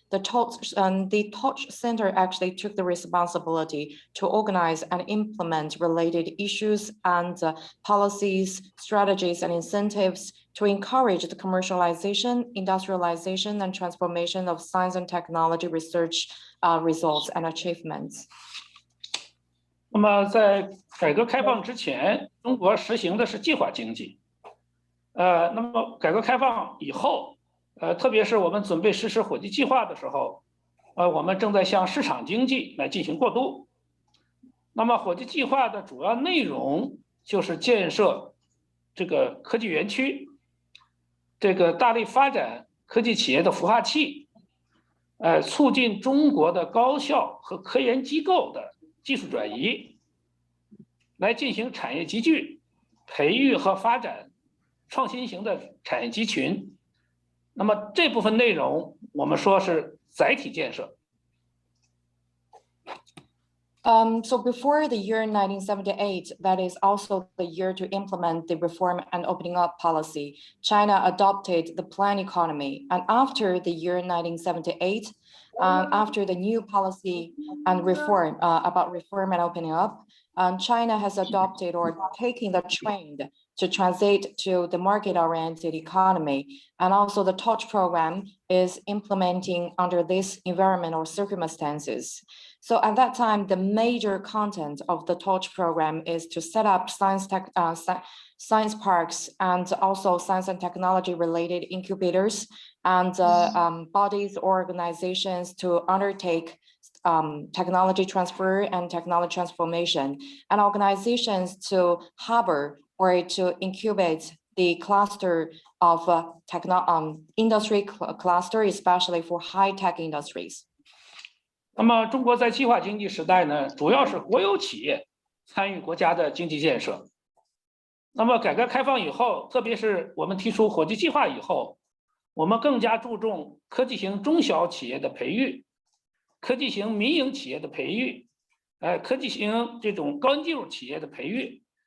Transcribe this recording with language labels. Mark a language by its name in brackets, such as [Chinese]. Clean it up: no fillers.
[English] The Torch Center actually took the responsibility to organize and implement related issues and policies, strategies, and incentives to encourage the commercialization, industrialization, and transformation of science and technology research results and achievements. [Chinese] 那么在改革开放之前，中国实行的是计划经济。那么改革开放以后，特别是我们准备实施火炬计划的时候，我们正在向市场经济来进行过渡。那么火炬计划的主要内容就是建设这个科技园区，这个大力发展科技企业的孵化器，促进中国的高校和科研机构的技术转移，来进行产业集聚，培育和发展创新型的产业集群。那么这部分内容我们说是载体建设。 [English] So before the year 1978, that is also the year to implement the reform and opening up policy, China adopted the planned economy. And after the year 1978, after the new policy and reform about reform and opening up, China has adopted or taken the trend to transit to the market-oriented economy. And also the Torch program is implementing under this environment or circumstances. So at that time, the major content of the Torch program is to set up science parks and also science and technology related incubators and bodies or organizations to undertake technology transfer and technology transformation, and organizations to harbor or to incubate the cluster of industry cluster, especially for high-tech industries. [Chinese] 那么中国在计划经济时代呢，主要是国有企业参与国家的经济建设。那么改革开放以后，特别是我们提出火炬计划以后，我们更加注重科技型中小企业的培育，科技型民营企业的培育，科技型这种高新技术企业的培育。